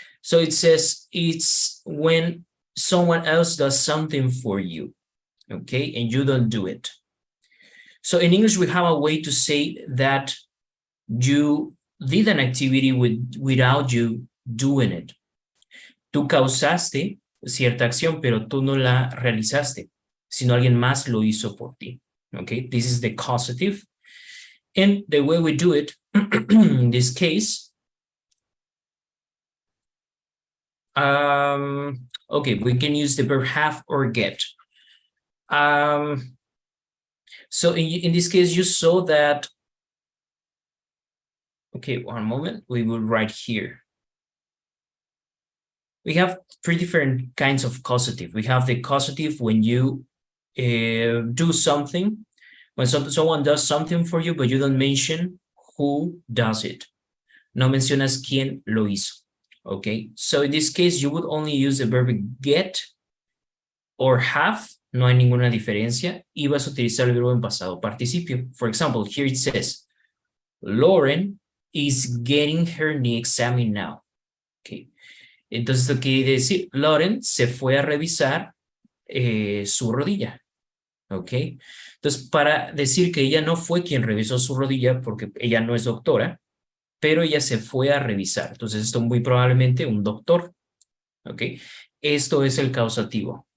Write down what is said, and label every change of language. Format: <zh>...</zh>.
<en>So it says it's when someone else does something for you, okay, and you don't do it. So in English, we have a way to say that you did an activity without you doing it.</en> <es>Tú causaste cierta acción, pero tú no la realizaste, sino alguien más lo hizo por ti.</es> <en>Okay, this is the causative. And the way we do it, in this case, okay, we can use the verb have or get. So in this case, you saw that. Okay, one moment, we will write here. We have three different kinds of causative. We have the causative when you do something, when someone does something for you, but you don't mention who does it.</en> <es>No mencionas quién lo hizo.</es> <en>Okay, so in this case, you would only use the verb get or have.</en> <es>No hay ninguna diferencia. Y vas a utilizar el verbo en pasado participio.</es> <en>For example, here it says, Lauren is getting her knee examined now. Okay.</en> <es>Entonces, lo que quiere decir, Lauren se fue a revisar su rodilla. Ok. Entonces, para decir que ella no fue quien revisó su rodilla, porque ella no es doctora, pero ella se fue a revisar. Entonces, esto muy probablemente un doctor. Ok. Esto es el causativo.</es>